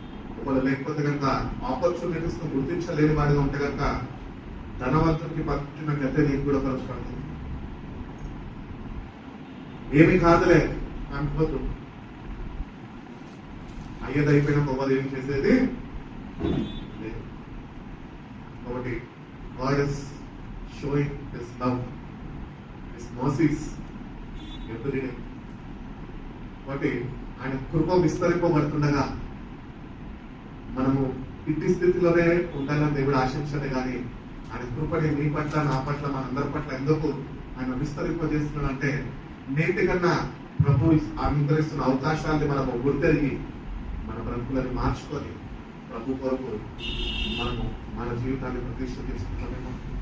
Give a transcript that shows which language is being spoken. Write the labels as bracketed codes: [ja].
[te] ఒకవేళ లేకపోతే కనుక ఆపర్చునిటీస్ ను గుర్తించలేని వాడిగా ఉంటే కనుక ధనవంతుడికి పట్టిన గతే నీకు కూడా పరచబడుతుంది. ఏమి కాదులే అనుకోదు, అయ్యేది అయిపోయిన పొవ్వది ఏం చేసేది లేదు. [en] కాబట్టి God is showing His love, His mercies every day. [te] కాబట్టి ఆయన కృప విస్తరింపబడుతుండగా మనము ఇట్టి స్థితిలోనే ఉండాలని దేవుడు ఆశించలే, కానీ ఆయన కృపని నీ పట్ల నా పట్ల మనందరి పట్ల ఎందుకు ఆయన విస్తరింపజేస్తున్నాడు అంటే నేటి కన్నా ప్రభు అనుగ్రహిస్తున్న అవకాశాన్ని మనము గుర్తెరిగి మన బ్రతుకులను మార్చుకొని ప్రభు కొరకు మనము మన జీవితాన్ని ప్రతిష్ఠ చేసుకుంటామేమో.